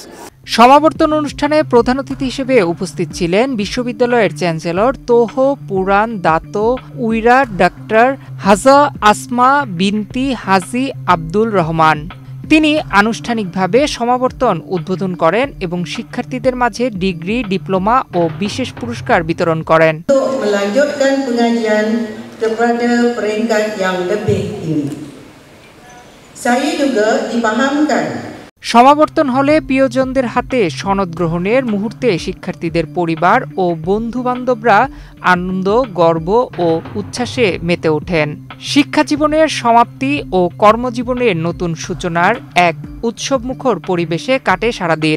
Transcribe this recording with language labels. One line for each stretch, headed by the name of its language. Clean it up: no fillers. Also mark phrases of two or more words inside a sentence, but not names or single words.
Bangla: সমাবর্তন অনুষ্ঠানে প্রধান অতিথি হিসেবে উপস্থিত ছিলেন বিশ্ববিদ্যালয়ের চ্যান্সেলর তোহ পুরান দাতো উইরা ডাক্তার হাজা আসমা বিনতি হাজি আব্দুল রহমান। তিনি আনুষ্ঠানিকভাবে সমাবর্তন উদ্বোধন করেন এবং শিক্ষার্থীদের মাঝে ডিগ্রি, ডিপ্লোমা ও বিশেষ পুরস্কার বিতরণ করেন।
Malay: melanjutkan pengajian kepada peringkat yang lebih tinggi. Saya juga dipahamkan
Bangla: সমাবর্তন হলে প্রিয়জনদের হাতে সনদ গ্রহণের মুহূর্তে শিক্ষার্থীদের পরিবার ও বন্ধু-বান্ধবরা আনন্দ, গর্ব ও উচ্ছ্বাসে মেতে ওঠেন। শিক্ষা জীবনের সমাপ্তি ও কর্মজীবনের নতুন সূচনার এক উৎসবমুখর পরিবেশে কাটে সারাদিন।